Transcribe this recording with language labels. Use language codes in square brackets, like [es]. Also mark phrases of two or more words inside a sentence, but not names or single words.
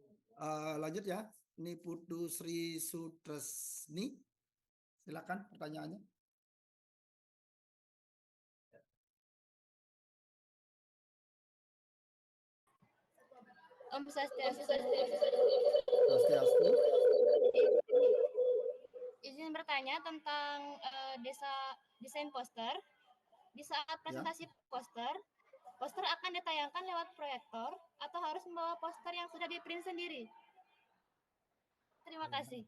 [id] Lanjut ya. Ini Putu Sri Sutresni. Silakan pertanyaannya. [ban] Om Swastiastu. Swastiastu. [id] Izin bertanya tentang desain poster. Di saat presentasi poster akan ditayangkan lewat proyektor atau harus membawa poster yang sudah di-print sendiri? Terima kasih.